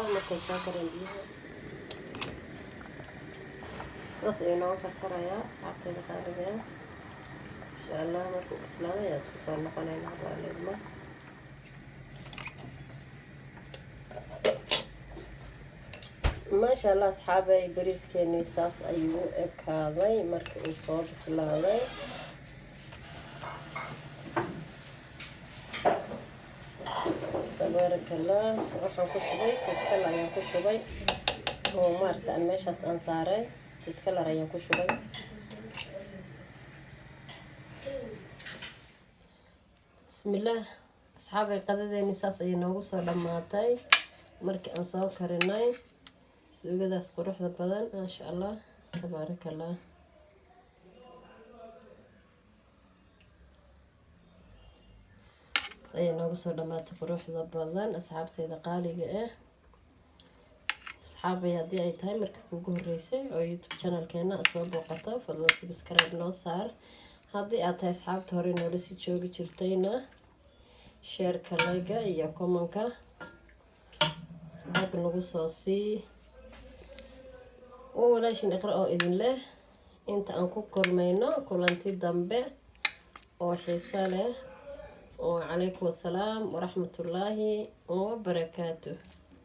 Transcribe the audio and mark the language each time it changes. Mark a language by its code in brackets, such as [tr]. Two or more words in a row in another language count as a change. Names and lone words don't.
[so] markay soo kareen biyaha saas ayuu noo karkarayaa asxaabtayda qaaliga [ar] إن شاء الله. [so] markuu bislaado ayaan isku soo noqonaynaa hadda leedma. [ar] ما شاء الله [so] asxaabay bariiskeeni saas ayuu ekaaday markii uu soo bislaaday. [ar] تبارك الله. [so] waxaan ku shubay kala ayaan ku shubay oo maarta meeshaas aan saaray kala ayaan ku shubay. bismillaah asxaabay qadadeeni saas ay noogu soo dhamaatay markii aan soo karinay suugadaas quruxda badan [ar] ما شاء الله تبارك الله. [so] ay noogu soo dhamaatay quruxda badan asxaabtayda qaaliga ah. asxaabay haddii ay tahay markii kugu horeysay oo YouTube channelkeena aad soo booqato fadlan subscribe noo saar. haddii aad tahay asxaabta hore noola sii joogi jirtayna share-ka like iyo comment-ka like nagu soo sii. walaashin iqra oo idin leh inta aan ku kulmayno kulanti dambe oo xiiso leh. [ar] وعليكم السلام ورحمة الله وبركاته.